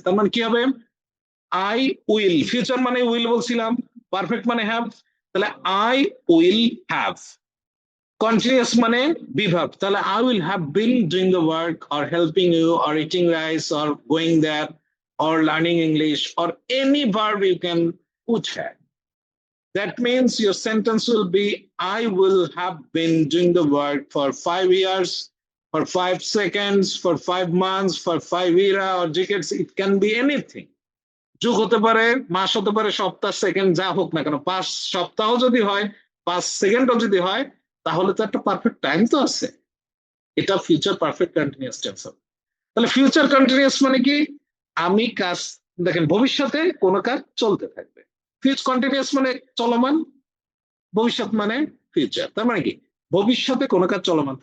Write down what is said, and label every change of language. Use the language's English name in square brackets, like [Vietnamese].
[Bangla] তার মানে কি হবে আই উইল, ফিউচার মানে উইল বলছিলাম, পারফেক্ট মানে হ্যাভ, তাহলে [English] I will have. Continuous মানে be verb, তাহলে I will have been doing the work or helping you or eating rice or going there or learning English or any verb you can put here. That means your sentence will be I will have been doing the work for 5 years, for 5 seconds, for 5 months, for 5 years or decades. It can be anything. [Bangla] যুগ হতে পারে, মাস হতে পারে, সপ্তাহ, second, যা হোক না কেন। 5 সপ্তাহ যদি হয়, 5 সেকেন্ডও যদি হয়, তাহলে তো একটা পারফেক্ট টাইম তো আছে, এটা ফিউচার পারফেক্ট কন্টিনিউয়াস টেন্স হবে। তাহলে ফিউচার কন্টিনিউয়াস মানে কি, আমি কাজ, দেখেন ভবিষ্যতে কোনো কাজ চলতে থাকবে, ফিউচার কন্টিনিউয়াস মানে চলমান, ভবিষ্যৎ মানে ফিউচার, তার মানে কি ভবিষ্যতে কোনো কাজ চলমান।